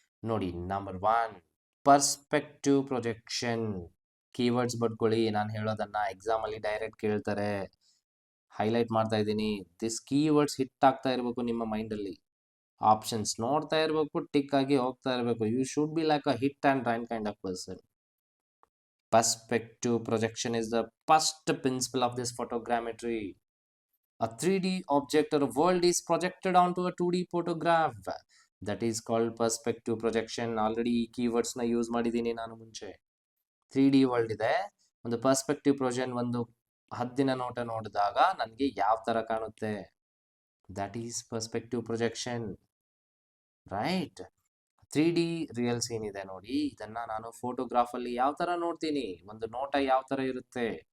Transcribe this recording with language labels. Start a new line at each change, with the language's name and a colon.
Kannada: ನೋಡಿ, number 1 perspective projection. Keywords ಬರ್ಕೊಳ್ಳಿ, ನಾನು ಹೇಳೋದನ್ನ ಎಕ್ಸಾಮ್ ಅಲ್ಲಿ ಡೈರೆಕ್ಟ್ ಕೇಳ್ತಾರೆ. ಹೈಲೈಟ್ ಮಾಡ್ತಾ ಇದ್ದೀನಿ. ದಿಸ್ ಕೀವರ್ಡ್ಸ್ ಹಿಟ್ ಆಗ್ತಾ ಇರಬೇಕು ನಿಮ್ಮ ಮೈಂಡ್ ಅಲ್ಲಿ. ಆಪ್ಷನ್ಸ್ ನೋಡ್ತಾ ಇರಬೇಕು, ಟಿಕ್ ಆಗಿ ಹೋಗ್ತಾ ಇರಬೇಕು.
English: You should be like a hit and run kind of person. Perspective projection is the first principle of this photogrammetry. A 3D object or a world is projected onto a 2D photograph. That is called perspective projection.
Kannada: Already keywords na use ಮಾಡಿದ್ದೀನಿ ನಾನು ಮುಂಚೆ. 3D world ಇದೆ, ಒಂದು perspective projection, ಒಂದು ಹದ್ದಿನ ನೋಟ ನೋಡಿದಾಗ ನನಗೆ ಯಾವ ತರ ಕಾಣುತ್ತೆ,
English: That is perspective projection.
Kannada: Right, 3D real scene ಇದೆ ನೋಡಿ, ಇದನ್ನ ನಾನು ಫೋಟೋಗ್ರಾಫ್ ಅಲ್ಲಿ ಯಾವ ತರ ನೋಡ್ತೀನಿ, ಒಂದು ನೋಟ ಯಾವ ತರ ಇರುತ್ತೆ.